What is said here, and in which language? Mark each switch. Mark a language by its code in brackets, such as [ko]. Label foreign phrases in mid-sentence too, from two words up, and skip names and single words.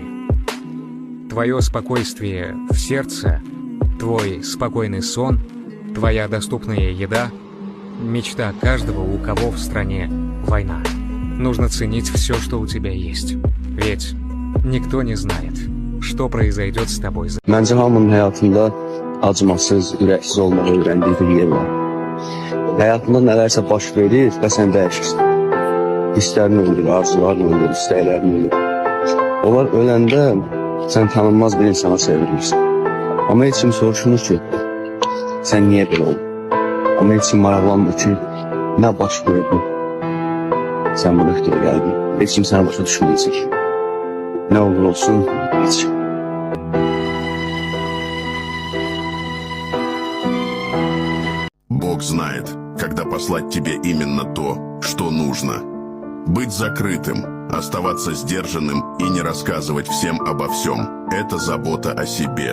[ru] Твое спокойствие в сердце, твой спокойный сон, твоя доступная еда – мечта каждого, у кого в стране война. Нужно ценить все, что у тебя есть. Ведь никто не знает, что произойдет с тобой за... [az] Məncə hamının həyatında acımasız, ürəksiz olmağı öyrəndiyi bir yer var. Həyatında nələrsə baş verir və sən dəyişirsən. Hisslərini ölür, arzularını ölür, istəklərini ölür. Onlar öləndə sən tanınmaz bir insana çevrilirsən. Amma heç kim soruşmur ki, sən niyə belə oldun? Amma heç kim maraqlanmır ki, nə baş verdi? Sən bu nöqtəyə gəldin. Heç kim sənə başa düşməyəcək. Nə olur olsun, heç kim. [ru] Бог знает, когда послать тебе именно то, что нужно. Быть закрытым, оставаться сдержанным и не рассказывать всем обо всем – это забота о себе.